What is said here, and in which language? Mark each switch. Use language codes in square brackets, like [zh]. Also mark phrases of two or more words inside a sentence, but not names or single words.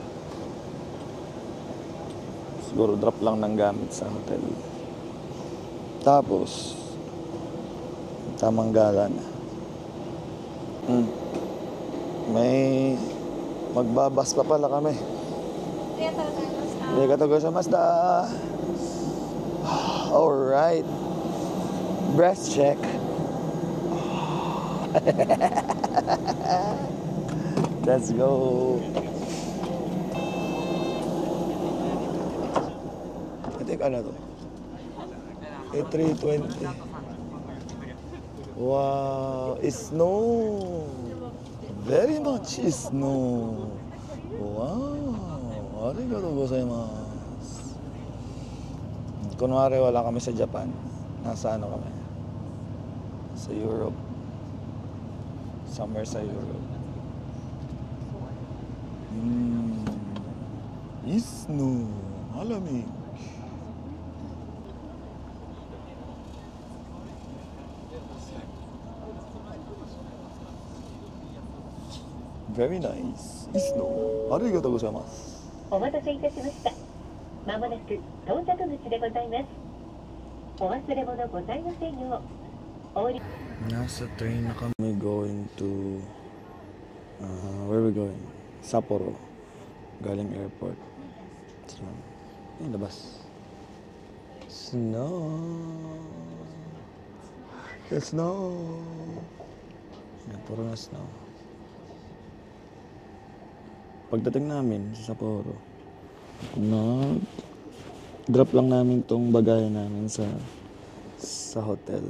[tl] Siguro drop lang ng gamit sa hotel. Tapos tamang gala na. May magbabas pa pala kami. [ja] ありがとうございました. [en] Alright. Breast check. Let's go. I think [tl] ano to? A320. Wow, snow. Very much snow. [ja] Wow, ありがとうございます. [tl] Kunwari wala kami sa Japan. Nasa ano kami? Sa Europe. Somewhere sa Europe. Snow. Malamig. [en] Very nice. Snow. [ja] ありがとうございます. お待たせいたしました。まもなく到着口でございます。お忘れ物ございませんよう。お降り [tl] Nasa train na kami [en] going to where are we going? [tl] Sapporo. Galing airport. Ayun, labas. [en] Snow. The snow. [tl] Yan, puro na snow. Pagdating namin sa Sapporo, drop lang namin tong bagahe namin sa hotel.